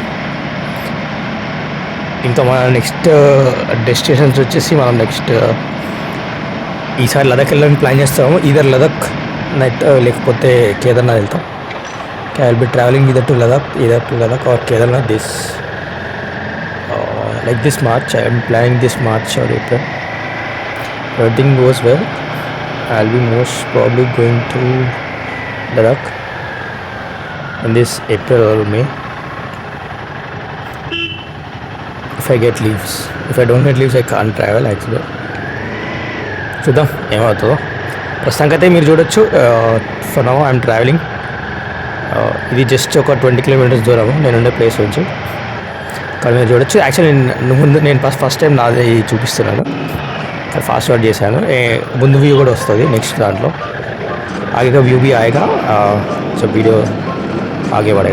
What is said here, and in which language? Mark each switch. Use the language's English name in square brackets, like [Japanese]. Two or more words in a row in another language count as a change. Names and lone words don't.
[Telugu] ఇంకా మన [English] next destinations [Telugu] వచ్చేసి మనం ఈసారి లదాఖ్ వెళ్ళడానికి ప్లాన్ చేస్తాము. ఈధర్ లదాఖ్ లేకపోతే కేదార్నాథ్ వెళ్తాం. [English] I will be traveling either to Ladakh or Kedarnath like this March. I am planning this March or April. Everything goes well, I'll be most probably going to Ladakh in this April or May if I get leaves. If I don't get leaves, I can't travel actually. [Telugu] చూద్దాం ఏమవుతుందో. ప్రస్తుతానికి అయితే మీరు చూడొచ్చు, [English] for now I'm traveling. [Telugu] ఇది జస్ట్ ఒక 20 కిలోమీటర్స్ దూరము నేనుండే ప్లేస్ నుంచి. కానీ మీరు చూడొచ్చు, యాక్చువల్లీ నేను [English] first time [Telugu] నాది చూపిస్తున్నాను, [English] fast forward [Telugu] చేశాను. ముందు వ్యూ కూడా వస్తుంది నెక్స్ట్ దాంట్లో. [Hindi] आगे का व्यू भी आएगा, जब वीडियो आगे बढ़ेगा.